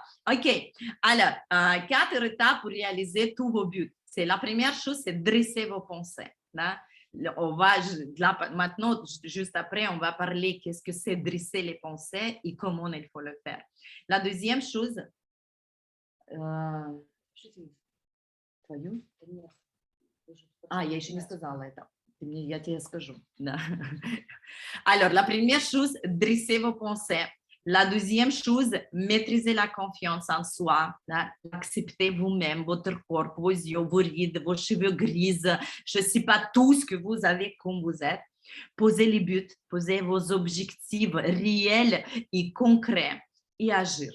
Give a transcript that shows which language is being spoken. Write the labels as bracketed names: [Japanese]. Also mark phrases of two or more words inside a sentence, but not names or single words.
[French] OK, alors, 4 étapes pour réaliser tous vos buts. C'est la première chose, c'est dresser vos pensées. Là. On va, là, maintenant, juste après, on va parler qu'est-ce que c'est dresser les pensées et comment il faut le faire. La deuxième chose, [Russian] я еще не сказала это. Я тебе скажу. Да. [French] Alors, la première chose, dresser vos pensées. La deuxième chose, maîtriser la confiance en soi, accepter vous-même, votre corps, vos yeux, vos rides, vos cheveux grises, je ne sais pas tout ce que vous avez comme vous êtes. Posez les buts, posez vos objectifs réels et concrets et agir.